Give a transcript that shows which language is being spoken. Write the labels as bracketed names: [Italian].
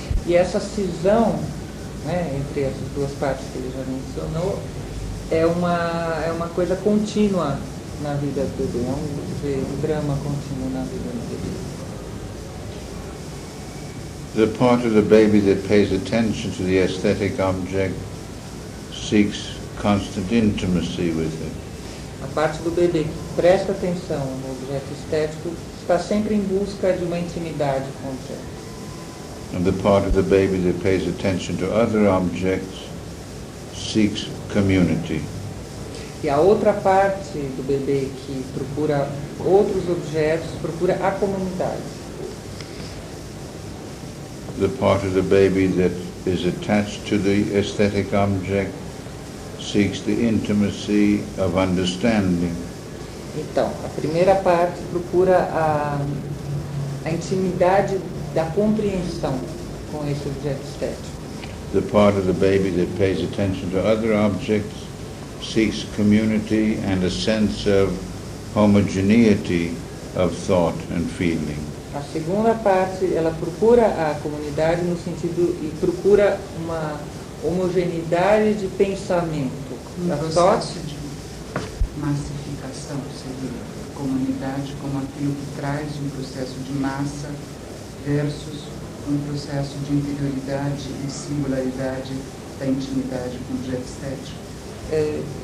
[Portuguese] E essa cisão, né, entre essas duas partes que ele já mencionou, é uma coisa contínua na vida do bebê, é um drama contínuo na vida do bebê. [English] The part of the baby that pays attention to the aesthetic object seeks constant intimacy with it. [Portuguese] A parte do bebê que presta atenção no objeto estético está sempre em busca de uma intimidade com o objeto. [English] And the part of the baby that pays attention to other objects seeks community. [Portuguese] E a outra parte do bebê que procura outros objetos, procura a comunidade. [English] The part of the baby that is attached to the aesthetic object seeks the intimacy of understanding. [Portuguese] Então, a primeira parte procura a intimidade da compreensão com esse objeto estético. [English] The part of the baby that pays attention to other objects seeks community and a sense of homogeneity of thought and feeling. [Portuguese] A segunda parte, ela procura a comunidade no sentido e procura uma homogeneidade de pensamento. Processo de massificação, seria a comunidade como aquilo que traz um processo de massa versus um processo de interioridade e singularidade da intimidade com o objeto estético.